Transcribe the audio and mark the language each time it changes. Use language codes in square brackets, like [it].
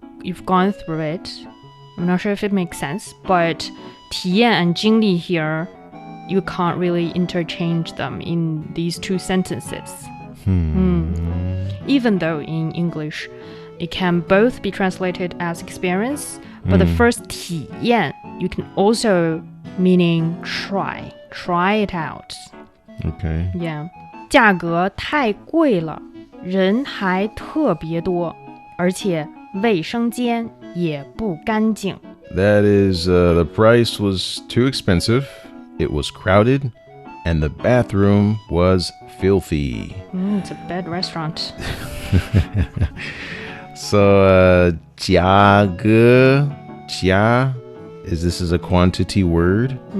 [en] You've gone through it. I'm not sure if it makes sense, but 体验 and 经历 here, you can't really interchange them in these two sentences. Even though in English, it can both be translated as experience, but the first 体验, you can also meaning try it out. Okay. Yeah. [zh] 价格太贵了，人还特别多，而且卫生间也不干净。 [en] That is, the price was too expensive, it was crowded, and the bathroom was filthy. It's a bad restaurant. So, 价格, 价, this is a quantity word?